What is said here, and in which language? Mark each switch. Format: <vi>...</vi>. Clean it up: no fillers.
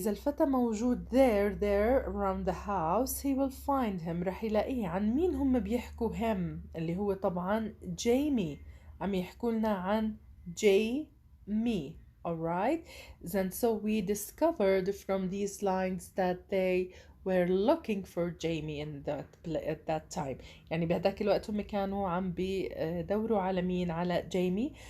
<ar>إذا الفتى موجود</ar> <en>there around the house he will find him،</en> <ar>رح يلاقيه. عن مين هم بيحكوا</ar> <en>him؟</en> <ar>اللي هو طبعا جيمي، عم يحكوا لنا عن Jamie.</ar> <en>alright. Then so we discovered from these lines that they were looking for Jamie at that time،</en> <ar>يعني بهداك الوقت هم كانوا عم بيدوروا على مين؟ على جيمي.</ar>